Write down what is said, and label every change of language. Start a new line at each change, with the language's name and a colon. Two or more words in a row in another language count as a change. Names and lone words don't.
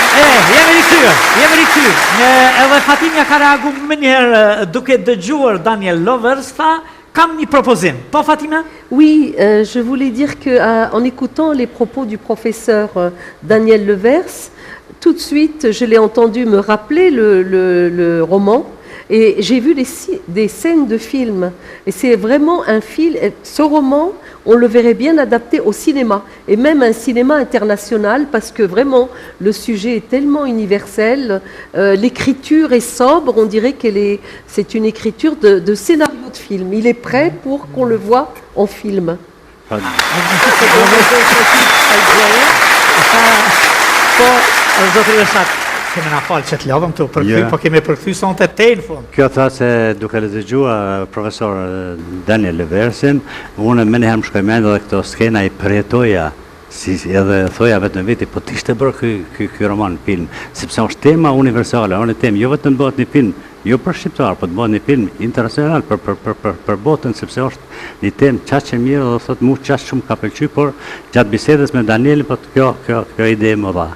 Albanian: jemi rikthyer. Edhe Fatimja ka reaguar më njëherë duke dëgjuar Daniel Lovers, tha, kam një propozim. Po, Fatima?
French: Oui, je voulais dire qu'en écoutant les propos du professeur Daniel Levers, tout de suite, je l'ai entendu me rappeler le roman. Et j'ai vu des scènes de film. Et c'est vraiment un film. Ce roman, on le verrait bien adapté au cinéma. Et même un cinéma international, parce que vraiment, le sujet est tellement universel. L'écriture est sobre. On dirait c'est une écriture de scénario de film. Il est prêt pour qu'on le voit en film.
Albanian: Kemi na falë që të lodhëm të përkry, po kemi përkry sonte te në fund. Kjo tha se duke dëgjuar profesor Daniel Leversin, unë më njëherë më shkoj mend edhe këto skena i përjetoja, si edhe thoja vetëm veti, po t'ishte bërë ky roman film, sepse është tema universale, është temë jo vetëm bëhet një film, jo për shqiptar, po të bëhet një film internacional për botën, sepse është një temë qaq e mirë dhe thotë mu qaq shumë ka pëlqyer, por gjatë bisedës me Danielin, po kjo ide më dha.